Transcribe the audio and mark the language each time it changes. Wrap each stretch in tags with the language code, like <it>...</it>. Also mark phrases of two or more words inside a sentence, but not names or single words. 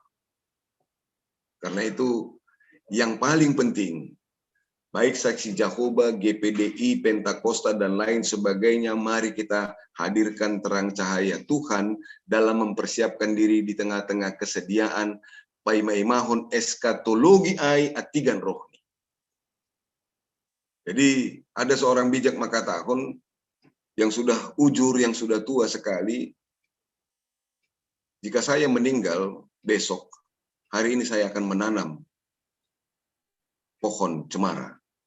<id>Karena itu yang paling penting, baik saksi Jehovah, GPDI, Pentakosta, dan lain sebagainya, mari kita hadirkan terang cahaya Tuhan dalam mempersiapkan diri di tengah-tengah kesediaan</id> <bts>paimaimahon eskatologi ai atigan rohni.</bts> <id>Jadi ada seorang bijak maka tahun yang sudah ujur, yang sudah tua sekali, jika saya meninggal besok, hari ini saya akan menanam pohon cemara.</id>